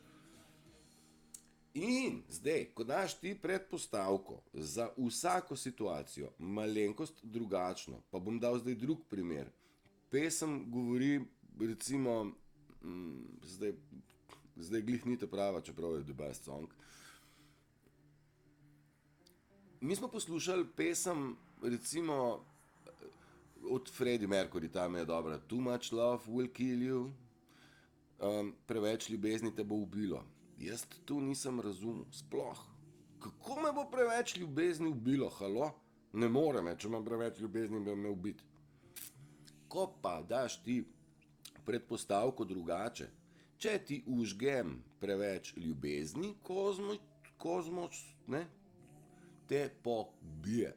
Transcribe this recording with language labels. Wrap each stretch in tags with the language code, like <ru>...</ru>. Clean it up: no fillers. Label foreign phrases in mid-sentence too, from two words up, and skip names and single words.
<sl>In zdaj, ko daš ti predpostavko za vsako situacijo, malenkost drugačno, pa bom dal zdaj drug primer. Pesem govori, recimo, zdaj glih ni ta prava, čeprav je</sl> <en>the best song.</en> <sl>Mi smo poslušali pesem, recimo, od Freddie Mercury, tam je dobra,</sl> <en>Too much love will kill you,</en> <sl>preveč ljubezni te bo ubilo. Jaz tu nisem razumel, sploh. Kako me bo preveč ljubezni ubilo, halo? Ne more me, če imam preveč ljubezni, bi me ubiti. Ko pa daš ti predpostavko drugače, če ti užgem preveč ljubezni, kozmoč, ne, te pobije.</sl>